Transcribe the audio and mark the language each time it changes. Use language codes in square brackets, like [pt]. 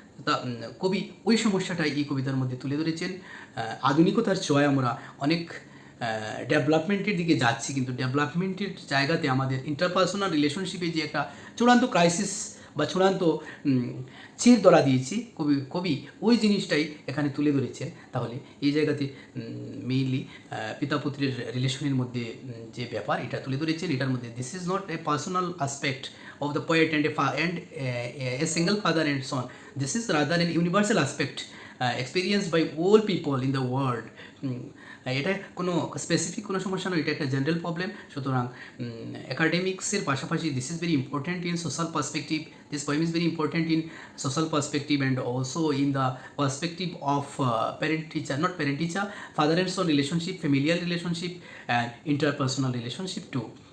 [bn] তা কবি ওই সমস্যাটা এই কবিতার মধ্যে তুলে ধরেছেন। আধুনিকতার ছোঁয়ায় আমরা অনেক ডেভেলপমেন্টের দিকে যাচ্ছি, কিন্তু ডেভেলপমেন্টের জায়গাতে আমাদের ইন্টারপার্সোনাল রিলেশনশিপে যে একটা চূড়ান্ত ক্রাইসিস বা চূড়ান্ত চের ধরা দিয়েছি, কবি ওই জিনিসটাই এখানে তুলে ধরেছেন। তাহলে এই জায়গাতে মেইনলি পিতা পুত্রের রিলেশনের মধ্যে যে ব্যাপার এটা তুলে ধরেছেন, এটার মধ্যে [en] This is not a personal aspect of the poet and a single father and son. This is rather an universal aspect experienced by all people in the world. [bn] এটা কোনো স্পেসিফিক কোনো সমস্যা নয়, এটা একটা জেনারেল প্রবলেম। সুতরাং একাডেমিক্সের পাশাপাশি [en] This is very important in social perspective, this poem is very important in social perspective and also in the perspective of parent teacher, not parent teacher, father and son relationship, familial relationship and interpersonal relationship too.